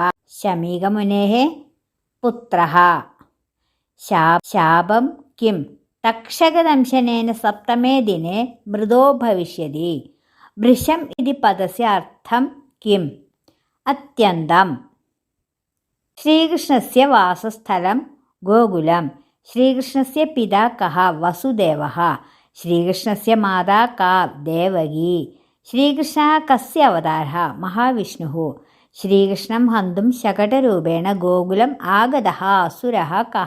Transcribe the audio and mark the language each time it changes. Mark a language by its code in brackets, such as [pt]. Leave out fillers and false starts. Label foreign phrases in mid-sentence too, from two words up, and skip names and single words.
[sa] शमीकमुनेः पुत्रः। शापं किम्? तक्षकदंशनेन सप्तमे दिने मृतो भविष्यति. भृशं इति पदस्य अर्थं किम्? अत्यन्तम्। श्रीकृष्णस्य वासस्थलं गोकुलं। श्रीकृष्णस्य पिता कः? वसुदेवः। श्रीकृष्णस्य माता का? देवकी। श्रीकृष्णः कस्य अवतारः? महाविष्णुः। श्रीकृष्णं हन्तुं शकटरूपेण गोकुलम् आगतः असुरः कः?